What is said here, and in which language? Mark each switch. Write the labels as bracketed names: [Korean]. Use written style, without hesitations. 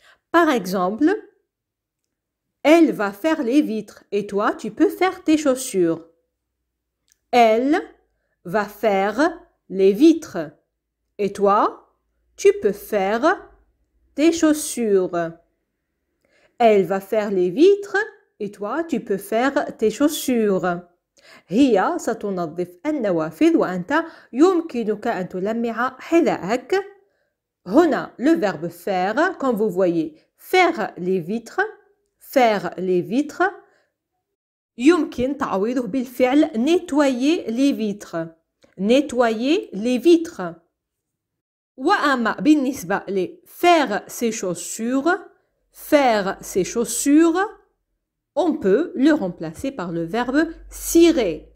[French] Par exemple, elle va faire les vitres et toi, tu peux faire tes chaussures. Elle va faire les vitres et toi, tu peux faire tes chaussures. Elle va faire les vitres et toi, tu peux faire tes chaussures. [Arabic] هي ستنظف النوافذ وأنت يمكنك أن تلمع حذاءك. هنا [French] le verbe faire, comme vous voyez, faire les vitres, faire les vitres. [Arabic] يمكن تعويضه بالفعل [French] nettoyer les vitres. Nettoyer les vitres. [Arabic] وأما بالنسبة ل [French] faire ses chaussures, faire ses chaussures, on peut le remplacer par le verbe cirer.